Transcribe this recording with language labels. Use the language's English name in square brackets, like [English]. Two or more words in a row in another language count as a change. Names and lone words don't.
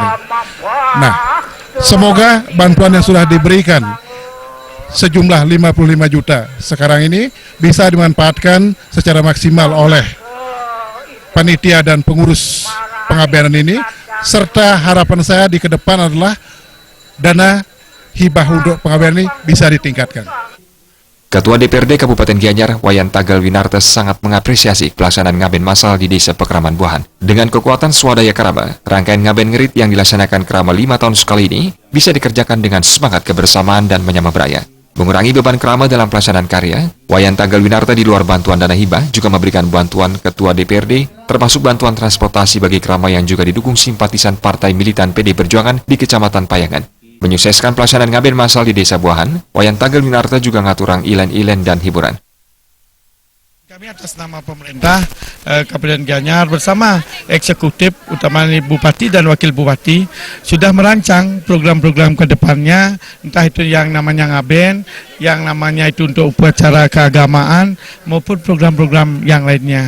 [Indonesian] Nah, semoga bantuan yang sudah diberikan sejumlah 55 juta sekarang ini bisa dimanfaatkan secara maksimal oleh panitia dan pengurus pengabean ini, serta harapan saya di ke depan adalah dana hibah untuk pengabean ini bisa ditingkatkan. Ketua DPRD Kabupaten Gianyar, Wayan Tagal Winarte, sangat mengapresiasi pelaksanaan ngaben masal di Desa Pekraman Buahan. Dengan kekuatan swadaya keraba, rangkaian ngaben ngerit yang dilaksanakan kerama 5 tahun sekali ini bisa dikerjakan dengan semangat kebersamaan dan [Balinese] menyama beraya. [Indonesian] Mengurangi beban kerama dalam pelaksanaan karya, Wayan Tagal Winarte di luar bantuan dana hibah juga memberikan bantuan Ketua DPRD, termasuk bantuan transportasi bagi kerama yang juga didukung simpatisan Partai Militan PD Perjuangan di Kecamatan Payangan. Menyukseskan pelaksanaan ngaben masal di Desa Buahan, Wayan Tagal Winarte juga [Balinese] ngaturang ilen-ilen [Indonesian] dan hiburan. Kami atas nama pemerintah Kabupaten Gianyar bersama eksekutif utama Bupati dan Wakil Bupati sudah merancang program-program ke depannya, entah itu yang namanya ngaben, yang namanya itu untuk upacara keagamaan maupun program-program yang lainnya.